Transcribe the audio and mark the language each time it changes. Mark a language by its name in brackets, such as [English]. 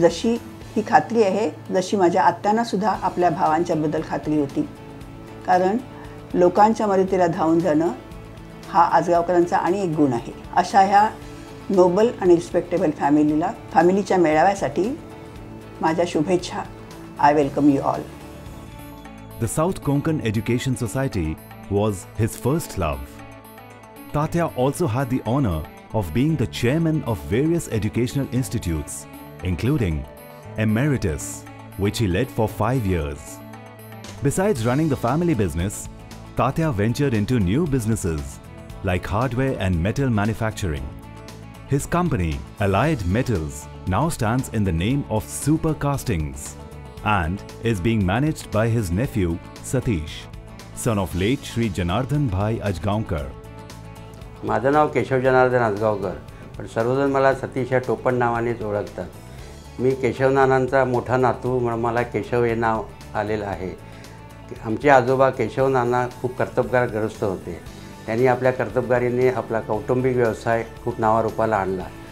[Marathi] जशी ही खात्री आहे जशी माझ्या आत्यांना सुद्धा आपल्या भावांच्याबद्दल खात्री होती. कारण लोकांच्या मदतीला धावून जाणं हा आजगावकरांचा आणि एक गुण आहे. अशा ह्या [English] noble आणि respectable फॅमिलीच्या [Marathi] मेळाव्यासाठी माझ्या शुभेच्छा. [English] I welcome you all. The South Konkan Education Society was his first love. Tatya also had the honor of being the chairman of various educational institutes, including Emeritus, which he led for 5 years. Besides running the family business, Tatya ventured into new businesses like hardware and metal manufacturing. His company, Allied Metals, now stands in the name of Super Castings and is being managed by his nephew Satish, son of late Shri Janardhan Bhai Ajgaonkar. [Marathi] माझं नाव केशव जनार्दन आजगावकर, पण सर्वजण मला सतीश या टोपण नावानेच ओळखतात. मी केशव नानांचा मोठा नातू म्हणून मला केशव हे नाव आलेलं आहे. आमचे आजोबा केशव नाना खूप कर्तबगारग्रस्त होते. त्यांनी आपल्या कर्तबगारीने आपला कौटुंबिक व्यवसाय खूप नावारूपाला आणला.